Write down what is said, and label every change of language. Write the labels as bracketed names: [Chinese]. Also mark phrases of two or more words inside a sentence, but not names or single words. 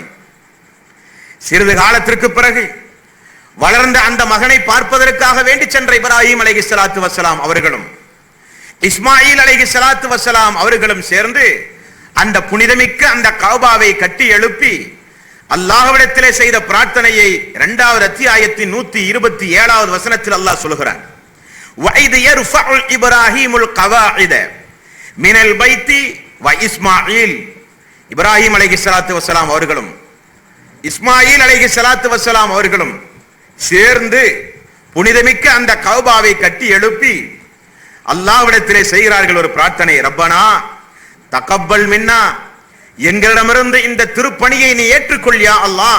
[Tamil] சிறிது காலத்திற்கு பிறகு வளர்ந்த அந்த மகனை பார்ப்பதற்காக வேண்டி சென்ற இப்ராஹிம் [Arabic] عليه الصلاة والسلام [Tamil] அவர்களும் இஸ்மாயில் [Arabic] عليه الصلاة والسلام [Tamil] அவர்களும் சேர்ந்து அந்த புனிதமிக்க அந்த கஅபாவை கட்டி எழுப்பி அல்லாஹ்விடத்திலே செய்த பிரார்த்தனையை 2வது அத்தியாயத்தின் 127வது வசனத்தில் அல்லாஹ் சொல்கிறான். [Arabic] وَإِذْ يَرْفَعُ إِبْرَاهِيمُ الْقَوَاعِدَ مِنَ الْبَيْتِ وَإِسْمَاعِيلُ. [Tamil] இப்ராஹிம் [Arabic] عليه الصلاة والسلام [Tamil] அவர்களும் இஸ்மாயில் [Arabic] عليه الصلاة والسلام [Tamil] அவர்களும் சேர்ந்து புனிதமிக்க அந்த கஅபாவை கட்டி எழுப்பி அல்லாஹ்விடத்திலே செய்கிறார்கள் ஒரு பிரார்த்தனை. [Arabic] ربنا تقبل منا, [Tamil] எங்களிடமிருந்து இந்த திருப்பணியை நீ ஏற்றுக்கொள் [Arabic] يا الله.